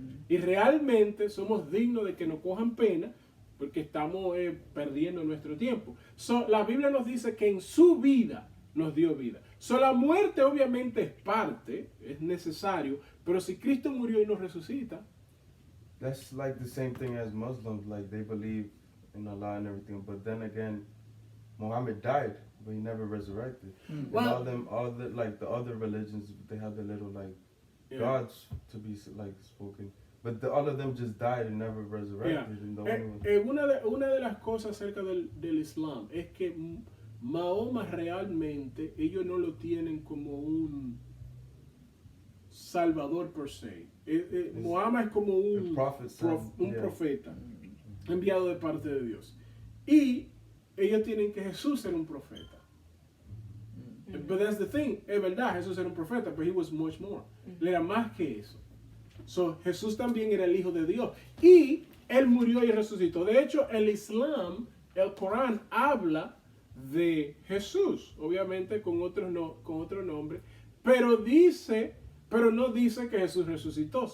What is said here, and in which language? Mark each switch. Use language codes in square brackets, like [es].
[es] Y realmente somos dignos de que nos cojan pena porque estamos perdiendo nuestro tiempo. So, la Biblia nos dice que en su vida nos dio vida. So, la muerte obviamente es parte, es necesario, pero si Cristo murió y nos resucita. [en] That's like the same thing as Muslims, like they believe in Allah and everything, but then again, Muhammad died, but he never resurrected. And Well- all the like the other religions, they have the little like Yeah. gods to be like spoken, but all of them just died and never resurrected. And the only one. [es] Una de las cosas acerca del Islam es que Mahoma realmente, ellos no lo tienen como un salvador per se. Mahoma es como un profeta enviado de parte de Dios. Y ellos tienen que Jesús era un profeta. [en] But that's the thing, [es] es verdad, Jesús era un profeta, [en] but he was much more. [es] Él era más que eso. So, Jesús también era el Hijo de Dios. Y él murió y resucitó. De hecho, el Islam, el Corán, habla de Jesús, obviamente con otro nombre, pero no dice que Jesús resucitó.